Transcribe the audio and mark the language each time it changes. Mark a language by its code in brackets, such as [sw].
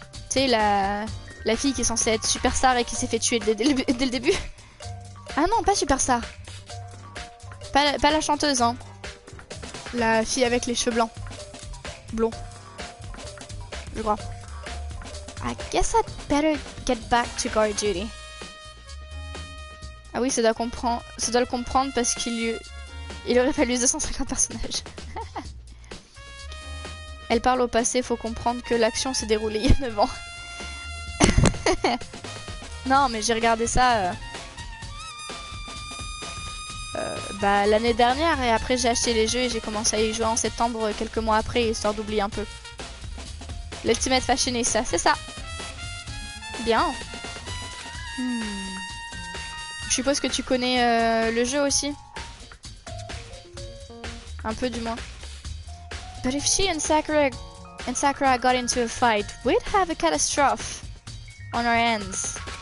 [fr] Tu sais, la fille qui est censée être superstar et qui s'est fait tuer dès le début. Ah non, pas superstar. Pas la chanteuse, hein. La fille avec les cheveux blancs. Blonds. Je crois. [en] I guess I'd better get back to guard duty. [fr] Ah oui, ça doit le comprendre parce qu'il aurait fallu 250 personnages. Elle parle au passé, faut comprendre que l'action s'est déroulée il y a 9 ans. Non, mais j'ai regardé ça l'année dernière et après j'ai acheté les jeux et j'ai commencé à y jouer en septembre quelques mois après, histoire d'oublier un peu. L'Ultimate Fashionista, c'est ça. Bien. Je suppose que tu connais le jeu aussi. Un peu du moins. [en] But if she and Sakura got into a fight, we'd have a catastrophe on our hands.